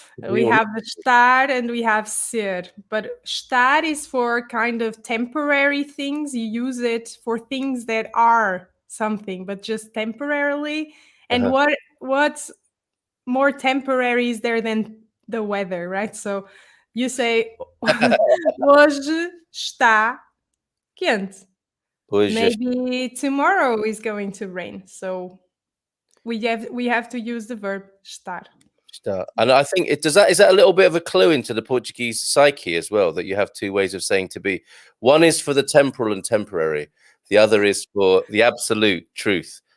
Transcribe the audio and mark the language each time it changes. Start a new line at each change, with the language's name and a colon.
English: We have the estar and we have ser, but estar is for kind of temporary things. You use it for things that are something, but just temporarily. And what's more temporary is there than the weather, right? So you say
Portuguese: hoje está quente. Hoje
English: Maybe tomorrow is going to rain. So we have to use the verb estar.
Portuguese: está.
English: And I think it does that. Is that a little bit of a clue into the Portuguese psyche as well? That you have two ways of saying to be. One is for the temporal and temporary. The other is for the absolute truth.